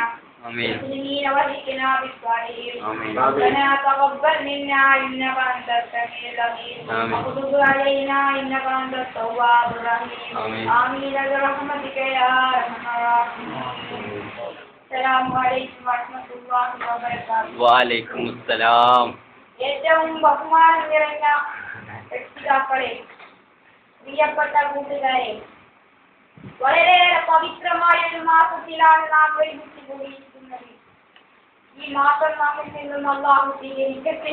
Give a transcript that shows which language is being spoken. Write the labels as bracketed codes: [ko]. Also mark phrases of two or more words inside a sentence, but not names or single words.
[ar] المسلمين والحقنا بالصالحين. ربنا تقبل منا إنك أنت السميع العليم وتب علينا إنك أنت التواب الرحيم. آمين برحمتك يا أرحم الراحمين. السلام عليكم ورحمة الله وبركاته. وعليكم السلام. [ml] ഏറ്റവും ബഹുമാനം നിറഞ്ഞ രക്ഷിതാക്കളെ, പ്രിയപ്പെട്ട കൂട്ടുകാരെ, വളരെയേറെ പവിത്രമായ ഒരു മാസത്തിലാണ് നാം ഒരുമിച്ച് കൂടിയിരിക്കുന്നത്. ഈ മാസം നമ്മിൽ നിന്നും അല്ലാഹു സ്വീകരിക്കട്ടെ.